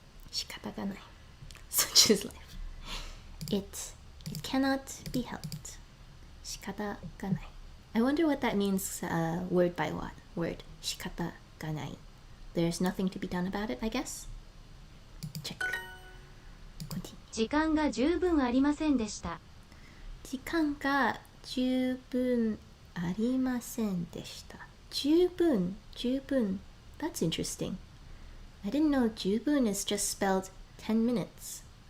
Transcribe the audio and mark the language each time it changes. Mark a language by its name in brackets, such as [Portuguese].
[Japanese] 仕方がない. [English] Such is life. It cannot be helped. 仕方がない. I wonder what that means word by word. [Japanese] 仕方がない. [English] There's nothing to be done about it, I guess. Check. Continue. [Japanese] 時間が十分ありませんでした。時間が十分ありませんでした。 [English] 十分.That's interesting. I didn't know 十分 is just spelled 10 minutes.